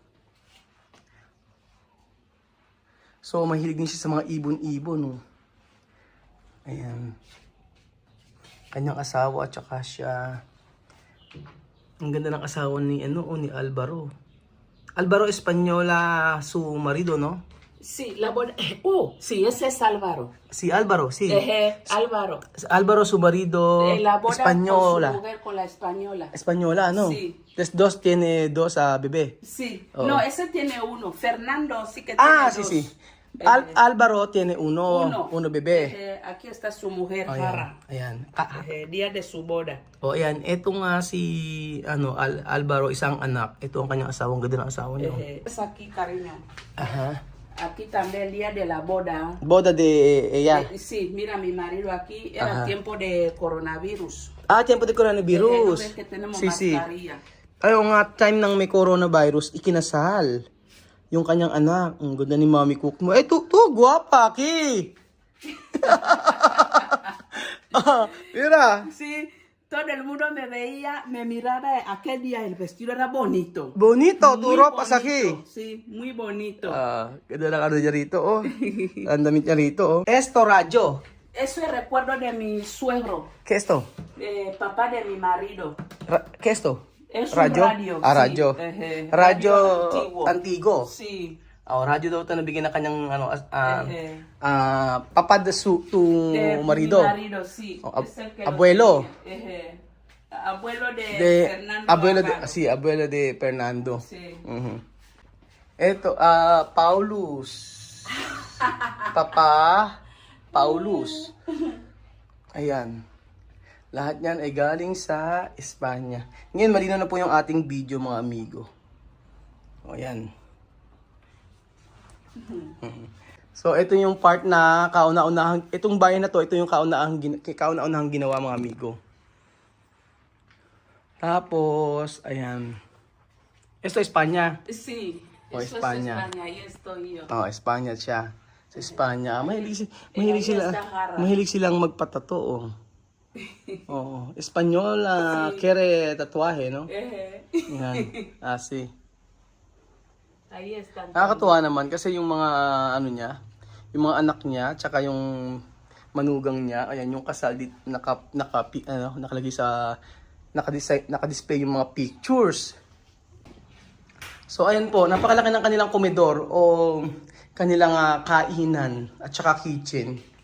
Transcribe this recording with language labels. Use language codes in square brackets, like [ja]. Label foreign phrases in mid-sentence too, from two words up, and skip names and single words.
[tl] So, mahilig din siya sa mga ibon-ibon. Oh. Ayan. Kanyang asawa at saka siya. Ang ganda ng asawa ni ni Alvaro. [es] Alvaro Española su marido, no? Sí, sí, ese es Álvaro. Si Alvaro, sí. Álvaro. Alvaro su marido La boda española. con su mujer, con la española. Española, ¿no? Sí. Entonces tiene dos bebé. Sí. Oh. No, ese tiene 1. Fernando sí que tiene 2. Sí. Álvaro tiene uno bebé. Aquí está su mujer, Oh, Jara. [tl] ayan. [es] Día de su boda. [tl] Ayan. Ito nga si Álvaro, isang anak. Ito ang kanyang asawa. Ang ganda ng asawa niyo. [es] Es aquí, cariño. Ajá. Aquí también el día de la boda. Boda de ella. Sí, mira, mi marido aquí era tiempo de coronavirus. Tiempo de coronavirus. ¿No ves que tenemos Sí. mascarilla? [tl] Ay, nga, time ng may coronavirus, ikinasal. Yung kanyang anak. Ang ganda ni Mami Cook mo. [es] Tu guwapa, Ki. Mira. Sí, todo el mundo me veía, me miraba. Aquel día el vestido era bonito. Bonito, Muy turo bonito, pasaki. Sí, muy bonito. [tl] Ganda ng ano niya rito, oh. Ang damit niya rito, [es] oh. Esto, radyo. Eso es recuerdo de mi suegro, ¿Qué esto? papá de mi marido. ¿Qué esto? Es un radio. Ah, sí. [tl] radyo. [es] Ejé, Radyo antiguo. antigo. Sí. [tl] Radyo daw ito nabigyan na kanyang ano, [es] Ejé. papa de tu De marido. Mi marido, sí. Oh, Es el que lo abuelo. tenía. Ejé. Abuelo de Fernando. Abuelo de Fernando. Sí. [tl] Mhm. Ito, Paulus. Papa Paulus. Ayan. Lahat yan ay galing sa Espanya. Ngayon, malinaw na po yung ating video, mga amigo. O, ayan. So, ito yung part na kauna-unahang, itong bayan na to, ito yung kauna-unahang ginawa, mga amigo. Tapos, ayan. Ito, Espanya. [es] Sí. O, Eso España. es España. Ahí estoy yo. [tl] Espanya siya. Sa Espanya. Sahara. Mahilig silang magpatato, oh. Oo. [es] Espanyol, kere tatuaje, no? Ejé. Yan. Sí. Ahí están. [tl] Nakakatuwa naman kasi yung mga ano niya, yung mga anak niya, tsaka yung manugang niya, ayan yung kasal dito nakalagay sa naka-display yung mga pictures. So ayan po, napakalaki ng kanilang komedor o kanilang kainan at tsaka kitchen.